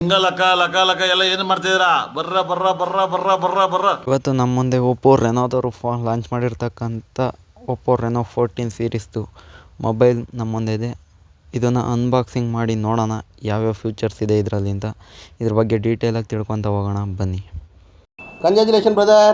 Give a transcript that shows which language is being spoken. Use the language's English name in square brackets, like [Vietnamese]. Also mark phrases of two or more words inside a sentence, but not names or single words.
[Kannada] ಹಿಂಗ ಲಕ ಲಕ ಲಕ ಎಲ್ಲ ಏನು ಮಾಡ್ತಿದ್ದೀರಾ? ಬರ್ರ ಬರ್ರ ಬರ್ರ ಬರ್ರ ಬರ್ರ ಬರ್ರ. ಇವತ್ತು ನಮ್ಮ ಮುಂದೆ ಒಪ್ಪೋ ರೆನೋದವರು ಫೋನ್ ಲಾಂಚ್ ಮಾಡಿರ್ತಕ್ಕಂಥ ಒಪ್ಪೋ ರೆನೋ 14 ಸೀರೀಸ್ದು ಮೊಬೈಲ್ ನಮ್ಮ ಮುಂದೆ ಇದೆ. ಇದನ್ನು ಅನ್ಬಾಕ್ಸಿಂಗ್ ಮಾಡಿ ನೋಡೋಣ ಯಾವ್ಯಾವ ಫ್ಯೂಚರ್ಸ್ ಇದೆ ಇದರಲ್ಲಿ ಅಂತ. ಇದ್ರ ಬಗ್ಗೆ ಡೀಟೇಲಾಗಿ ತಿಳ್ಕೊತ ಹೋಗೋಣ ಬನ್ನಿ. [English] congratulation brother.